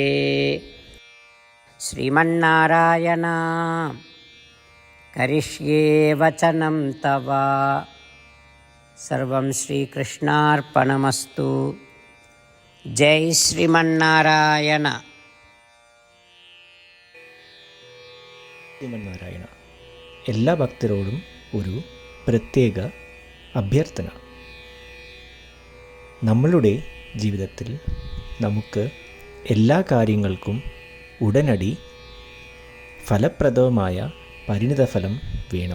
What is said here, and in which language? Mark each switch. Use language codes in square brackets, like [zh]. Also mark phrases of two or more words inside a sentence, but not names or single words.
[sa] श्रीमन्नारायण करिष्ये वचनं तव। सर्वं श्रीकृष्णार्पणमस्तु। जय श्रीमन्नारायण। [ml] ശ്രീമന്നാരായണ. എല്ലാ ഭക്തരോടും ഒരു പ്രത്യേക അഭ്യർത്ഥന. നമ്മളുടെ ജീവിതത്തിൽ നമുക്ക് എല്ലാ കാര്യങ്ങൾക്കും ഉടനടി ഫലപ്രദമായ പരിണിതഫലം വേണം.